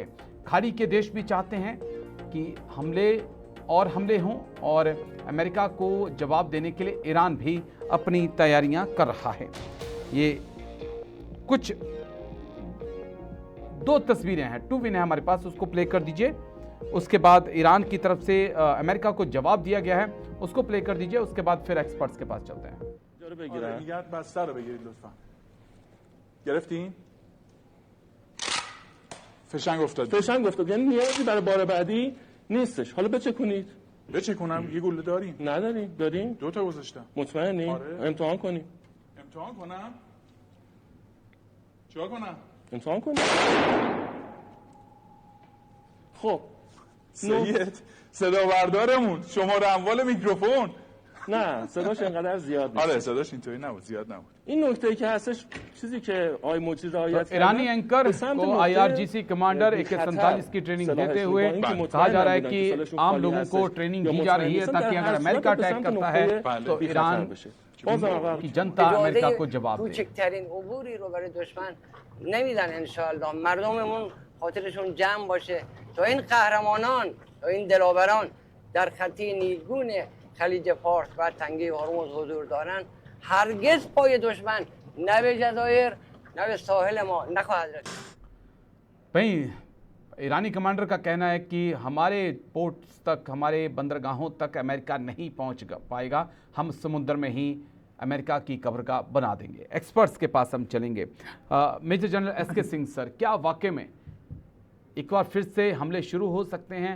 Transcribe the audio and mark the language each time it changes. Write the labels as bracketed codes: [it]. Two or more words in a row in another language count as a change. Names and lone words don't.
[hi] खाड़ी के देश भी चाहते हैं कि हमले हों और अमेरिका को जवाब देने के लिए ईरान भी अपनी तैयारियां कर रहा है। ये कुछ 2 तस्वीरें हैं, 2 विन है हमारे पास, उसको प्ले कर दीजिए। उसके बाद ईरान की तरफ से अमेरिका को जवाब दिया गया है, उसको प्ले कर दीजिए। उसके बाद फिर एक्सपर्ट्स के पास चलते हैं। [fa] میگن بسته رو بگیرید لطفا. گرفتین؟ فشنگ افتاد. فشنگ افتاد، یعنی نیازی برای بار بعدی نیستش. حالا بچکونید. بچکونم یه گوله داریم؟ نداریم. داریم؟ 2 تا گذاشتم. مطمئنی؟ آره. امتحان کنیم. امتحان کنم؟ چیکار کنم؟ امتحان کنیم. خب سید صدا بردارمون شماره اموال میکروفون. نه صداش انقدر زیاد نیست. آره صداش اینطوری نبود، زیاد نبود. این نکته که هستش، چیزی که آی موجی رعایت [hi] ईरानी एंकर को IRGC कमांडर AK-47 की ट्रेनिंग देते हुए कहा जा रहा है कि आम लोगों को ट्रेनिंग दी जा रही है ताकि अगर अमेरिका अटैक करता है तो ईरान की जनता अमेरिका को जवाब दे। [fa] کوچکترین عبوری رو برای دشمن نمیدن انشالله. مردممون خاطرشون جمع باشه تا این قهرمانان، تا این دلاوران در خطی نیلگون خلیج فارس و تنگه هرمز حضور دارن، هرگز پای دشمن نه به جزایر نه به ساحل ما نخواهد رسید. [hi] वहीं ईरानी कमांडर का कहना है कि हमारे पोर्ट्स तक, हमारे बंदरगाहों तक अमेरिका नहीं पहुंच पाएगा, हम समुद्र में ही अमेरिका की कब्रगाह बना देंगे। एक्सपर्ट्स के पास हम चलेंगे। [en] Major General [hi] SK सिंह सर, क्या वाकई में एक बार फिर से हमले शुरू हो सकते हैं?